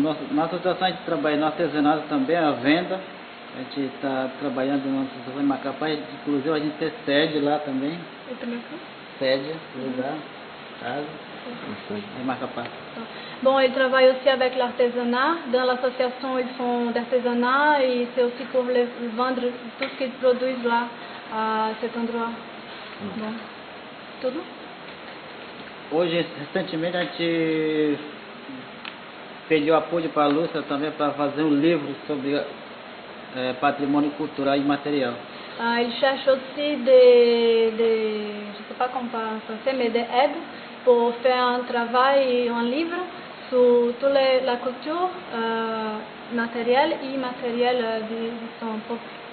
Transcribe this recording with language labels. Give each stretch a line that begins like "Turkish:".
Portuguese: Na associação a gente trabalha no artesanato também, a venda. A gente está trabalhando na associação em Macapá, inclusive a gente tem sede lá também. Sede, lugar, casa, em Macapá.
French: Bon, ils travaillent aussi avec l'artisanat. Dans l'association, ils font d'artisanat et c'est aussi pour vendre tout ce qu'ils produisent là, à cet endroit.
Portuguese: Bon, tudo? Hoje, recentemente, a gente pediu apoio para a Lúcia também para fazer um livro sobre patrimônio cultural e material.
French: Il cherche aussi je ne sais pas comment en français, mais des aides pour faire un travail, un livre sur toute la culture matérielle et immatérielle de son peuple.